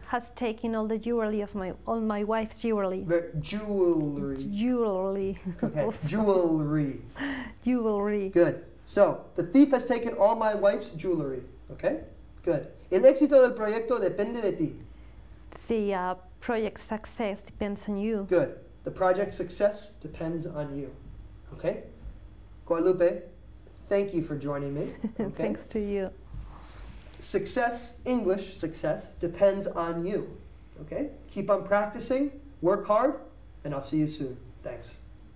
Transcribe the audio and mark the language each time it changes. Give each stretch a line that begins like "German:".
English: Has taken all the jewelry of all my wife's jewelry. Jewelry. Jewelry. Okay. Jewelry. Jewelry. Good. So the thief has taken all my wife's jewelry. Okay. Good.
Spanish: El éxito del proyecto depende de ti.
English: The project success depends on you. Good. The project success depends on you. Okay? Guadalupe, thank you for joining me. Okay? Thanks to you. Success, English success, depends on you. Okay? Keep on practicing, work hard, and I'll see you soon. Thanks.